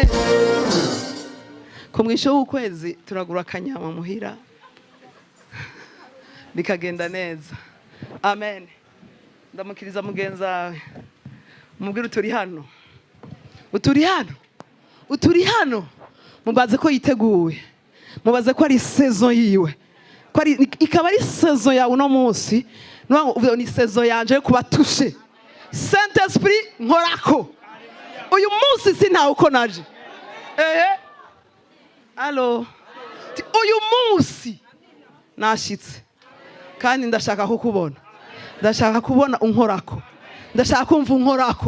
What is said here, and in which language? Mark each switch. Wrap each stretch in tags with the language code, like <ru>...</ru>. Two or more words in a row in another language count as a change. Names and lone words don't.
<rn>Kumwisha w'ukwezi turagura akanyama muhira bikagenda neza. Amen. Ndamukiriza mugenzi wawe, mubwire uturi hano, uturi hano, uturi hano. Mubaze ko yiteguye, mubaze ko ari saison yiwe, ko ari ikaba ari saison yawe uno munsi. Ni saison yanje yo kuba touché. Saint Esprit nkorako uyu munsi sintawe uko naje. Allo, uyu munsi nashitse kandi ndashaka kukubona, ndashaka kubona unkorako, ndashaka kumva unkorako.</rn>